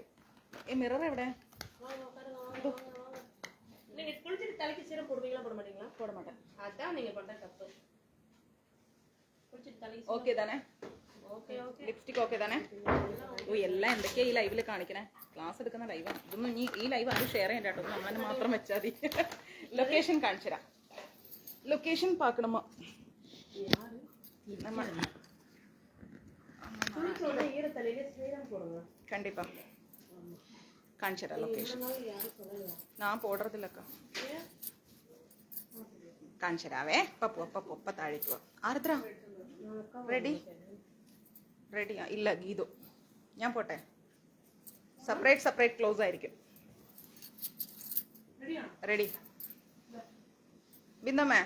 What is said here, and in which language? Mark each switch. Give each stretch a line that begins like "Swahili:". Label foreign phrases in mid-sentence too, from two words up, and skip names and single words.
Malayalam: മിറർ എവിടെ? ഓക്കെ താനേ, ലിപ്സ്റ്റിക് ഓക്കെ താനേ. ഓ എല്ലാം എന്തൊക്കെയാ ഈ ലൈവില് കാണിക്കണേ? ക്ലാസ് എടുക്കുന്ന ലൈവാണ് ഇതൊന്നും. ഈ ലൈവ് ആരും ഷെയർ ചെയ്യണ്ട കേട്ടോ, നമ്മളെ മാത്രം വെച്ചാൽ മതി. ലൊക്കേഷൻ കാണിച്ചുതരാം. ലൊക്കേഷൻ പാക്കണമ്മ
Tamil: கண்டிப்பா காணிச்சிடறேன் லொகேஷன். நான் போடுறதில்லக்கா കാണിച്ചുതരാവേ.
Malayalam: പപ്പ താഴേക്ക് വാ. ആർദ്ര റെഡിയാ? ഇല്ല ഗീതു, ഞാൻ പോട്ടെ. സെപ്പറേറ്റ് ക്ലോസ് ആയിരിക്കും. റെഡി ബിന്ദമ്മേ?